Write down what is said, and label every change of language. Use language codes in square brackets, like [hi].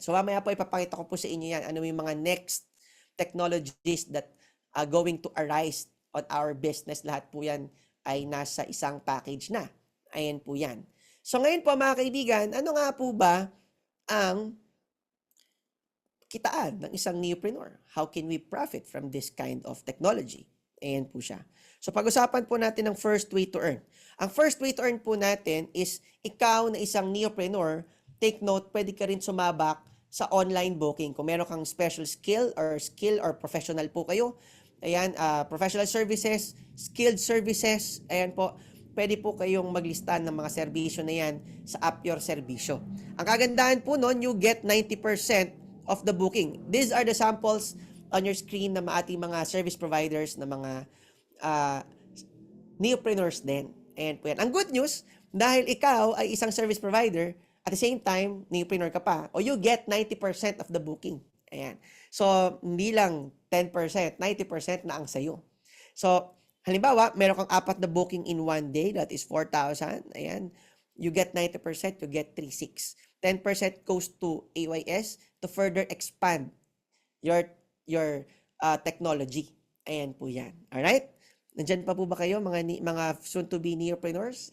[tl] So mamaya po ipapakita ko po sa inyo yan, ano yung mga next technologies [en] that are going to arise on our business. [tl] Lahat po yan ay nasa isang package na. Ayan po yan. So ngayon po, mga kaibigan, ano nga po ba ang kitaan ng isang neopreneur? [en] How can we profit from this kind of technology? [tl] Ayan po siya. So pag-usapan po natin ng first way to earn. Ang first way to earn po natin is ikaw na isang neopreneur, take note, pwede ka rin sumabak sa online booking. Kung meron kang special skill or professional po kayo, ayan, professional services, skilled services, ayan po, pwede po kayong maglista ng mga serbisyo na yan sa App Your Serbisyo. Ang kagandahan po nun, [en] you get 90% of the booking. These are the samples on your screen [tl] ng ating mga service providers na mga neopreneurs din. Ayan po yan. Ang good news, dahil ikaw ay isang service provider, [en] at the same time, [tl] neopreneur ka pa, o [en] you get 90% of the booking. [tl] Ayan. So, hindi lang 10%, 90% na ang sayo. So, halimbawa, meron kang 4 na booking [en] in one day, that is 4,000. [tl] Ayan. [en] You get 90%, you get 3,600. 10% goes to AYS to further expand your technology. [tl] Ayan po yan. Alright? Nandyan pa po ba kayo, mga soon-to-be neopreneurs?